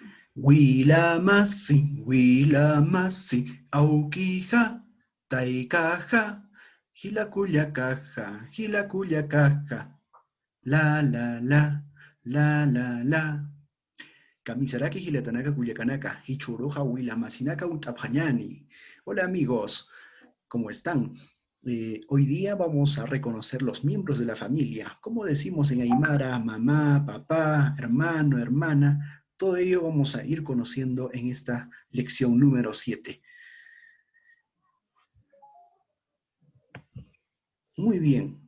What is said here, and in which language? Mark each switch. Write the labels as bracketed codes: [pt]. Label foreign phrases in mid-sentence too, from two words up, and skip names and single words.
[ay] Wilamasi, aukija, taikaja, hilakuya caja, la la la, la la la. Kamisaraki hilatanaka cuyacanaka, hichuruja wilamasinaka untapjañani. [es] Hola amigos, ¿cómo están? Hoy día vamos a reconocer los miembros de la familia. Como decimos en Aymara, mamá, papá, hermano, hermana. Todo ello vamos a ir conociendo en esta lección número 7. Muy bien.